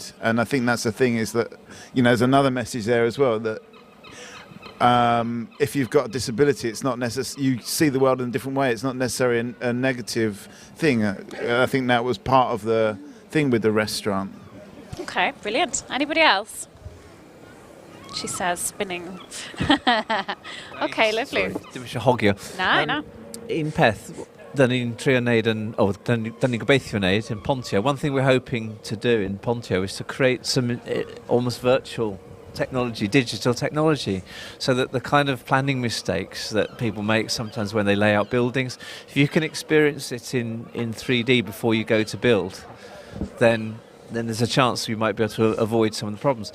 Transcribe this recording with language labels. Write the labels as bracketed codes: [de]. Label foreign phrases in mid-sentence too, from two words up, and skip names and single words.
[en] And I think that's the thing, is that there's another message there as well, that if you've got a disability, it's not you see the world in a different way. It's not necessarily a negative thing. I think that was part of the thing with the restaurant. Okay, brilliant. Anybody else? She says, spinning. Okay, lovely. [cy] Dim eisiau hogio. [en] No. [cy] Un peth, dyn ni'n trio wneud dyn ni'n gobeithio wneud in Pontio. [en] One thing we're hoping to do in Pontio is to create some almost virtual technology, digital technology, so that the kind of planning mistakes that people make sometimes when they lay out buildings, if you can experience it in 3D before you go to build, then there's a chance you might be able to avoid some of the problems.